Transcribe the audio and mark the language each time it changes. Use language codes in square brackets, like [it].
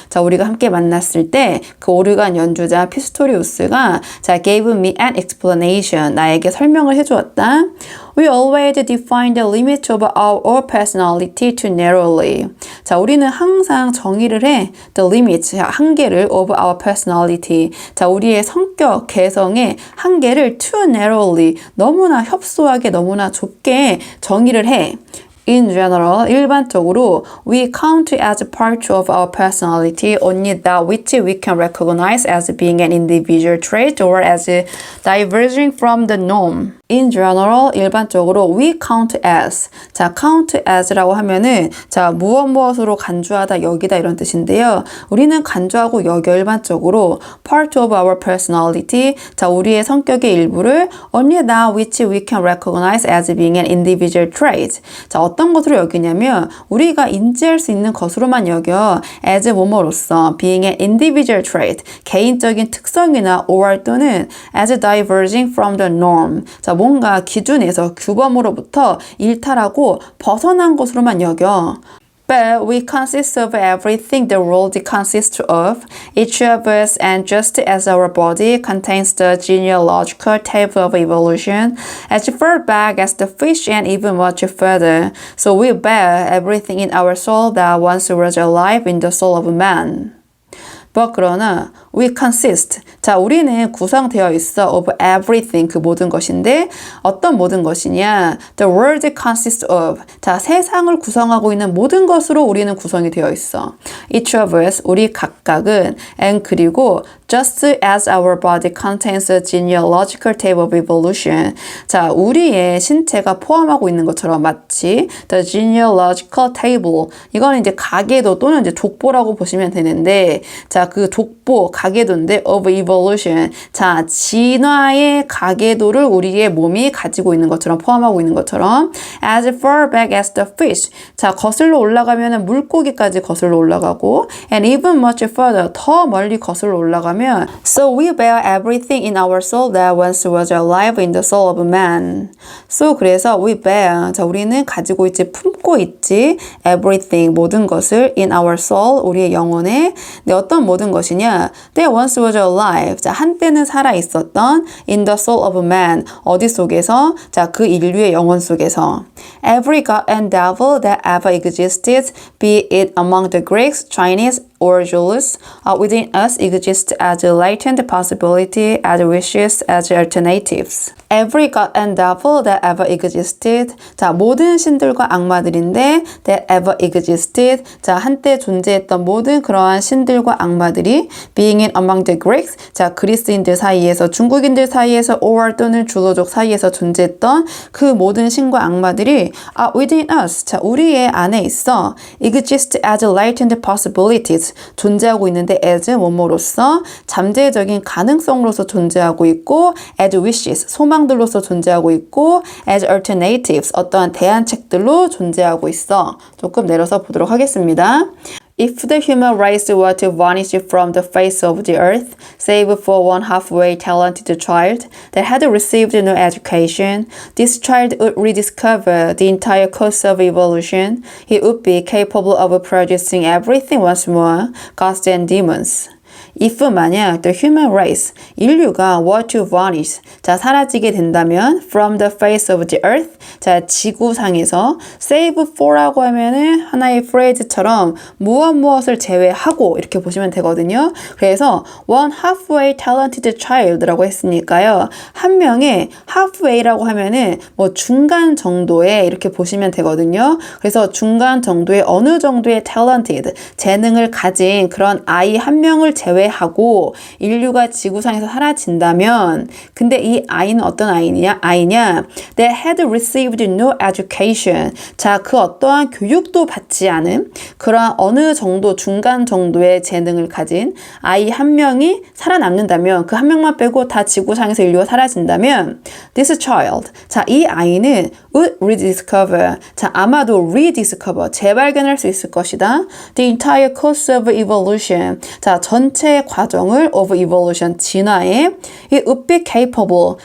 [ko] 자, 우리가 함께 만났을 때 그 오르간 연주자 피스토리우스가 자, [en] gave me an explanation. [ko] 나에게 설명을 해주었다. [en] We always define the limit of our personality too narrowly. [ko] 자, 우리는 항상 정의를 해. [en] The limit, [ko] 한계를 [en] of our personality. [ko] 자, 우리의 성격, 개성의 한계를 [en] too narrowly, [ko] 너무나 협소하게, 너무나 좁게 정의를 해. [en] In general, [ko] 일반적으로 [en] we count as part of our personality only that which we can recognize as being an individual trait or as diverging from the norm. In general, [ko] 일반적으로 [en] we count as. [ko] 자, count as라고 하면은 자, 무엇으로 간주하다, 여기다 이런 뜻인데요. 우리는 간주하고 여겨 일반적으로 [en] part of our personality. [ko] 자, 우리의 성격의 일부를 [en] only that which we can recognize as being an individual trait. [ko] 자, 어떤 것으로 여기냐면 우리가 인지할 수 있는 것으로만 여겨 as 뭐뭐로서 [en] being an individual trait. [ko] 개인적인 특성이나 or 또는 [en] as diverging from the norm. [ko] 자, 뭔가 기준에서 규범으로부터 일탈하고 벗어난 것으로만 여겨. [en] But we consist of everything the world consists of, each of us, and just as our body contains the genealogical table of evolution, as far back as the fish and even much further, so we bear everything in our soul that once was alive in the soul of man. But [ko] 그러나 [en] We consist. [ko] 자, 우리는 구성되어 있어 [en] of everything. [ko] 그 모든 것인데 어떤 모든 것이냐? [en] The world consists of. [ko] 자, 세상을 구성하고 있는 모든 것으로 우리는 구성이 되어 있어. [en] Each of us, [ko] 우리 각각은 [en] and [ko] 그리고 [en] just as our body contains a genealogical table of evolution. [ko] 자, 우리의 신체가 포함하고 있는 것처럼 마치 [en] the genealogical table. [ko] 이거는 이제 가계도 또는 이제 족보라고 보시면 되는데, 자, 그 족보, 가계도인데 [en] of evolution. [ko] 자, 진화의 가계도를 우리의 몸이 가지고 있는 것처럼 포함하고 있는 것처럼 [en] as far back as the fish. [ko] 자, 거슬러 올라가면은 물고기까지 거슬러 올라가고 [en] and even much further. [ko] 더 멀리 거슬러 올라가면 [en] So we bear everything in our soul that once was alive in the soul of man. So [ko] 그래서 [en] we bear. [ko] 자, 우리는 가지고 있지, 품고 있지 [en] everything, [ko] 모든 것을 [en] in our soul, [ko] 우리의 영혼에. 네, 어떤 모든 것이냐? [en] That once was alive. [ko] 자, 한때는 살아 있었던 [en] in the soul of man. [ko] 어디 속에서? 자, 그 인류의 영혼 속에서. [en] Every god and devil that ever existed, be it among the Greeks, Chinese, or Jews, within us exist as a latent possibility, as wishes, as alternatives. Every god and devil that ever existed. [ko] 자, 모든 신들과 악마들인데 that ever existed. 자, 한때 존재했던 모든 그러한 신들과 악마들이 [en] being in among the Greeks. [ko] 자, 그리스인들 사이에서, 중국인들 사이에서, or 또는 주로족 사이에서 존재했던 그 모든 신과 악마들이 [en] within us. [ko] 자, 우리의 안에 있어. [en] exist as latent possibilities. [ko] 존재하고 있는데 as 뭐뭐로서 잠재적인 가능성으로서 존재하고 있고 [en] as wishes [ko] 소망들로서 존재하고 있고 [en] as alternatives [ko] 어떠한 대안책들로 존재하고 있어. 조금 내려서 보도록 하겠습니다. [en] If the human race were to vanish from the face of the earth, save for one halfway talented child that had received no education, this child would rediscover the entire course of evolution. He would be capable of producing everything once more, gods and demons. [ko] If 만약 [en] the human race, [ko] 인류가 [en] were to vanish, [ko] 자, 사라지게 된다면 [en] from the face of the earth, [ko] 자, 지구상에서 save for라고 하면은 하나의 phrase처럼 무엇을 제외하고 이렇게 보시면 되거든요. 그래서 [en] one halfway talented child [ko] 라고 했으니까요. 한 명의 halfway라고 하면은 뭐 중간 정도의 이렇게 보시면 되거든요. 그래서 중간 정도의 어느 정도의 talented, 재능을 가진 그런 아이 한 명을 제외하고 인류가 지구상에서 사라진다면 근데 이 아이는 어떤 아이냐? [en] That had received no education. [ko] 자, 그 어떠한 교육도 받지 않은 그런 어느 정도 중간 정도의 재능을 가진 아이 한 명이 살아남는다면 그 한 명만 빼고 다 지구상에서 인류가 사라진다면 [en] this child. [ko] 자, 이 아이는 [en] would rediscover. [ko] 자, 아마도 rediscover. 재발견할 수 있을 것이다. [en] The entire course of evolution. [ko] 자, 전체 과정을 [en] of evolution, [ko] 진화에 [en] it would be capable.